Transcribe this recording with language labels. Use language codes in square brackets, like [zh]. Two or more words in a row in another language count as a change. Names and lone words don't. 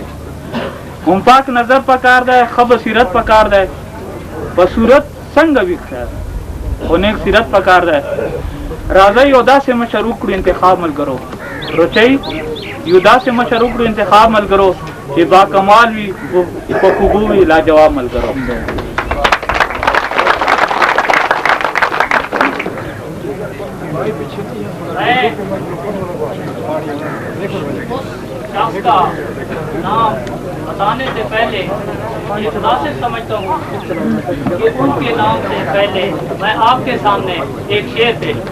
[ps] هم پاک نظر پکار دی ښه بصیرت پکار دی په صورت څنګه وي خیر خو نیک سیرت پکار دی. راځئ یو داسې مشر وکړو انتخاب ملګرو، روچئ یو داسې مشر وکړو انتخاب ملګرو چې با کمال وي، په خوبو وي لاجواب ملګرو. [ur] میں اس شخص کا نام بتانے سے پہلے یہ مناسب سمجھتا ہوں کہ ان کے نام سے پہلے میں آپ کے سامنے ایک شعر پیش